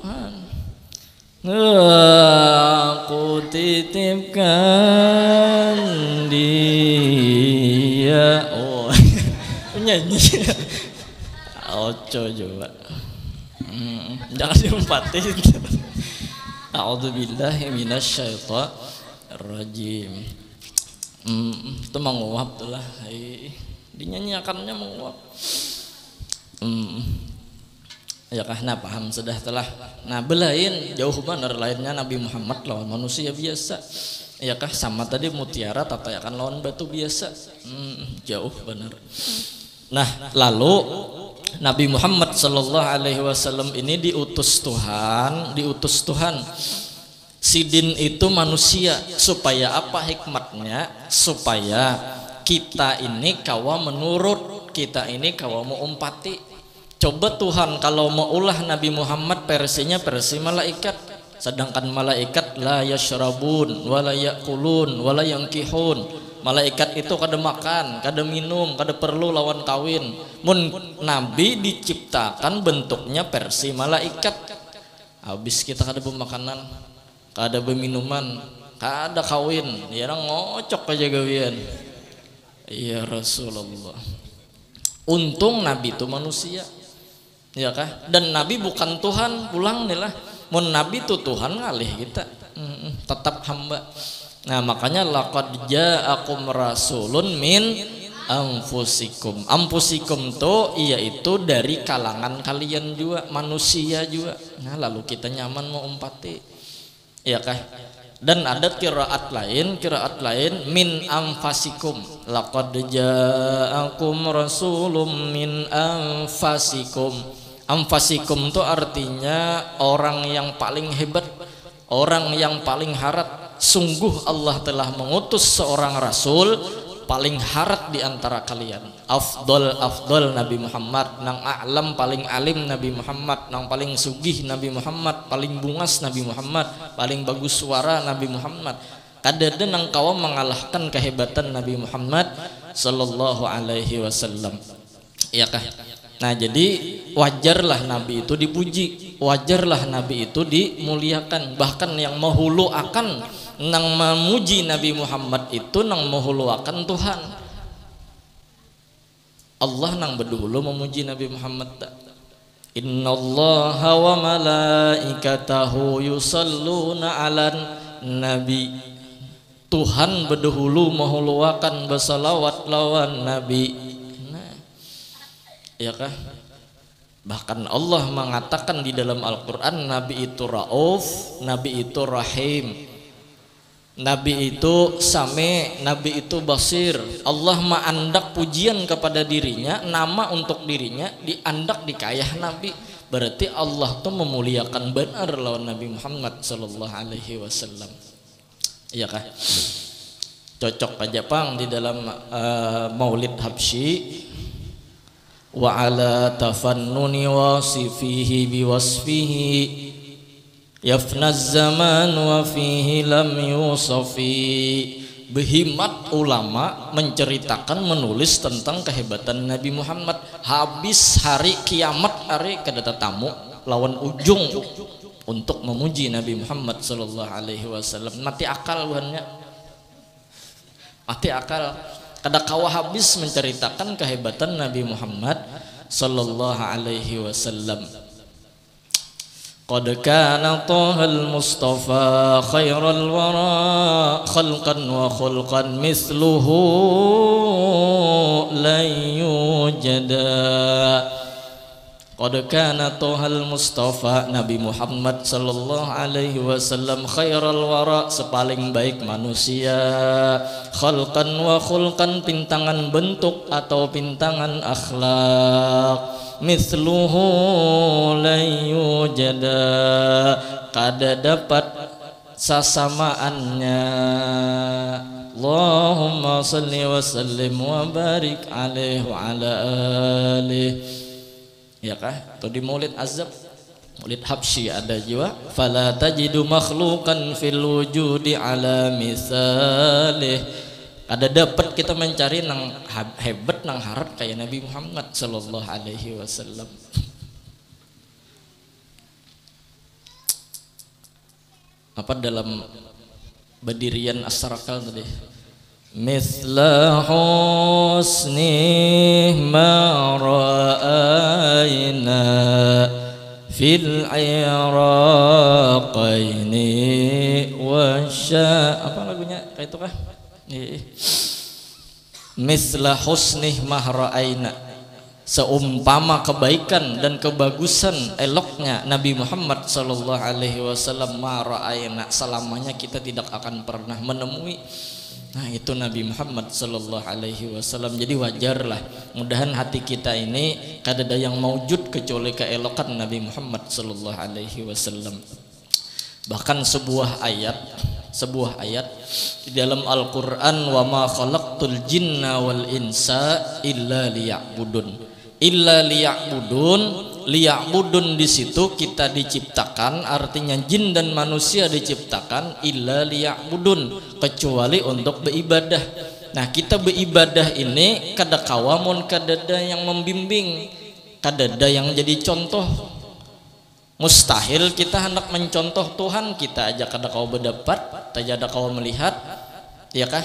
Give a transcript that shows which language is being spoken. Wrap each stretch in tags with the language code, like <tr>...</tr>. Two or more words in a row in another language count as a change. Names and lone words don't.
<bjn>Aku titipkan dia. Oh nyanyi. Oco juga. Jangan diumpatin.</bjn> <ar>أعوذ بالله من الشيطان الرجيم.</ar> <bjn>Itu menguap tuh lah. Dinyanyiakannya menguap. Ya kah, nah paham sudah telah. Nah belain jauh benar lainnya Nabi Muhammad lawan manusia biasa. Ya kah, sama tadi mutiara tatayakan lawan batu biasa. Jauh benar. Nah lalu Nabi Muhammad</bjn> <ar>صلى الله عليه وسلم</ar> <bjn>ini diutus Tuhan. Sidin itu manusia supaya apa hikmatnya? Supaya kita ini kawa menurut, kita ini kawa mau umpati. Coba Tuhan kalau mau ulah Nabi Muhammad versinya versi malaikat, sedangkan malaikat</bjn> <ar>لا يشربون ولا يأكلون ولا ينكحون.</ar> <bjn>Malaikat itu kada makan, kada minum, kada perlu lawan kawin. Mun Nabi diciptakan bentuknya versi malaikat. Habis kita kada bermakanan, kada berminuman, kada kawin, ya ngocok aja gawian.</bjn> <ar>يا رسول الله.</ar> <bjn>Untung Nabi itu manusia. Ya kah? Dan Nabi bukan Tuhan, pulang nih lah. Mun Nabi itu Tuhan ngalih kita. Tetap hamba. Nah makanya</bjn> <ar>لقد جاءكم رسول من أنفسكم.</ar> <bjn>Anfusikum tuh yaitu dari kalangan kalian juga, manusia juga. Nah lalu kita nyaman mau umpati. Ya kah? Dan ada kiraat lain</bjn> <ar>من أنفسكم. لقد جاءكم رسول من أنفسكم.</ar> <bjn>Anfasikum tuh artinya orang yang paling hebat, orang yang paling harat. Sungguh Allah telah mengutus seorang rasul paling harat di antara kalian. Afdol Nabi Muhammad, nang a'lam paling alim Nabi Muhammad, nang paling sugih Nabi Muhammad, paling bungas Nabi Muhammad, paling bagus suara Nabi Muhammad. Kadada nang kawa mengalahkan kehebatan Nabi Muhammad</bjn> <ar>صلى الله عليه وسلم.</ar> <bjn>Iya kah? Nah jadi wajarlah Nabi itu dipuji, wajarlah Nabi itu dimuliakan. Bahkan yang menghulu akan nang memuji Nabi Muhammad itu nang menghulu akan Tuhan. Allah nang berdahulu memuji Nabi Muhammad.</bjn> <ar>إن الله وملائكته يصلون على النبي.</ar> <bjn>Tuhan berdahulu menghuluakan bersalawat lawan Nabi. Ya kah? Bahkan Allah mengatakan di dalam Al-Quran Nabi itu Rauf, Nabi itu Rahim, Nabi itu Sami, Nabi itu Basir. Allah ma'andak pujian kepada dirinya, nama untuk dirinya diandak dikayah Nabi. Berarti Allah tuh memuliakan benar lawan Nabi Muhammad</bjn> <ar>صلى الله عليه وسلم.</ar> <bjn>Iya kah? Cocok aja pang di dalam Maulid Habsyi.</bjn> <ar>وعلى تفنن واصفيه بوصفه يفنى الزمان وفيه لم يوصف.</ar> <bjn>Berhimmat ulama menceritakan menulis tentang kehebatan Nabi Muhammad. Habis hari kiamat hari kada tamu lawan ujung untuk memuji Nabi Muhammad</bjn> <ar>صلى الله عليه وسلم.</ar> <bjn>Mati akal buhannya. Mati akal. Kada kawa habis menceritakan kehebatan Nabi Muhammad</bjn> <ar>صلى الله عليه وسلم. قد كان طه المصطفى خير الورى خلقا وخلقا مثله لا يوجد. قد كان طه المصطفى,</ar> <bjn>Nabi Muhammad</bjn> <ar>صلى الله عليه وسلم خير الورى,</ar> <bjn>sepaling baik manusia,</bjn> <ar>خلقا وخلقا,</ar> <bjn>pintangan bentuk atau pintangan akhlak,</bjn> <ar>مثله لا يوجد,</ar> <bjn>kada dapat sasamaannya.</bjn> <ar>اللهم صل وسلم وبارك عليه وعلى آله.</ar> <bjn>Ya kah? Atau di Maulid Azab, Maulid Habsyi ada juga,</bjn> <ar>فلا تجد مخلوقا في الوجود على مثاله.</ar> <bjn>Ada dapat kita mencari nang hebat nang harat kayak Nabi Muhammad</bjn> <ar>صلى الله عليه وسلم.</ar> <bjn>Apa dalam Badirian As-Sarakal tadi?</bjn> <ar>مثل حسن ما رأينا في العراقين وشا,</ar> <bjn>apa lagunya kayak itu kah?</bjn> <ar>مثل حسن ما رأينا,</ar> <bjn>seumpama kebaikan dan kebagusan eloknya Nabi Muhammad</bjn> <ar>صلى الله عليه وسلم, ما رأينا,</ar> <id>selamanya kita tidak akan pernah menemui.</id> <bjn>Nah itu Nabi Muhammad</bjn> <ar>صلى الله عليه وسلم.</ar> <bjn>Jadi wajarlah, mudahan hati kita ini kadada yang maujud kecuali keelokan Nabi Muhammad</bjn> <ar>صلى الله عليه وسلم.</ar> <bjn>Bahkan sebuah ayat di dalam Al-Qur'an,</bjn> <ar>وما خلقت الجن والإنس إلا ليعبدون. إلا ليعبدون</ar> <bjn>di situ kita diciptakan, artinya jin dan manusia diciptakan</bjn> <ar>إلا ليعبدون,</ar> <bjn>kecuali untuk beribadah. Nah kita beribadah ini kada kawamun, kadada yang membimbing, kadada yang jadi contoh. Mustahil kita hendak mencontoh Tuhan kita aja kada kau berdapat, aja ada kau melihat, ya kah?</bjn>